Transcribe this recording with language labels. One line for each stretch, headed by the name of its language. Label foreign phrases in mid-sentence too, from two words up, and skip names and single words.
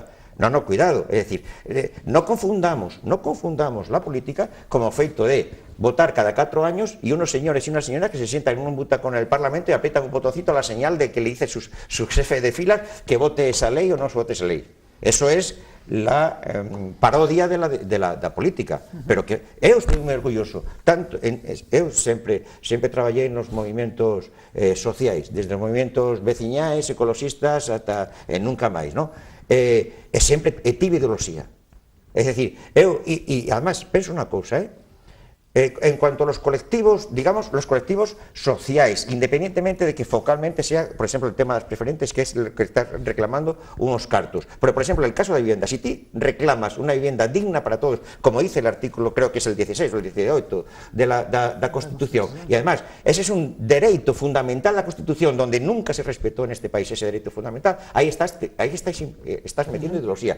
Spanish: No, cuidado, es decir, no confundamos la política como feito de votar cada 4 años y unos señores y unas señoras que se sientan en un butacón en el Parlamento y aprietan un botoncito a la señal de que le dice su jefe de filas que vote esa ley o no vote esa ley. Eso es la parodia de la política, pero que
Galician: eu estou moi orgulloso, eu sempre traballei nos movimentos sociais, desde os movimentos veciñais, ecologistas, ata nunca máis, non? E sempre tive ideoloxía, é dicir, e además penso unha cousa,
Spanish: en cuanto a los colectivos, digamos, los colectivos sociais, independientemente de que focalmente sea, por ejemplo, el tema de las preferentes, que es lo que está reclamando unos cartos. Pero, por ejemplo, el caso de vivienda, si tú reclamas una vivienda digna para todos, como dice el artículo, creo que es el 16 o el 18 de la Constitución, y además, ese es un derecho fundamental de la Constitución, donde nunca se respetó en este país ese derecho fundamental, ahí estás metiendo ideología.